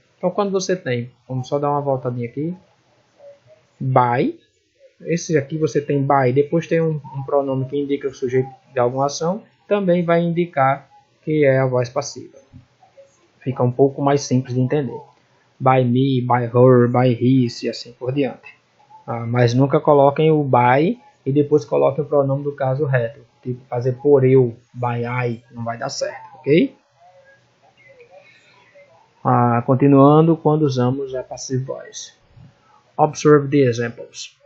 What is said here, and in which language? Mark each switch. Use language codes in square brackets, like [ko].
[pt] Então, quando você tem, vamos só dar uma voltadinha aqui, by, esse aqui você tem by, depois tem um pronome que indica o sujeito de alguma ação, também vai indicar que é a voz passiva. Fica um pouco mais simples de entender. [en] By me, by her, by his [pt] e assim por diante. Mas nunca coloquem o by e depois coloquem o pronome do caso reto. Tipo fazer por eu, [en] by I, [pt] não vai dar certo, ok? Continuando, quando usamos a passive voice. [en] Observe the examples.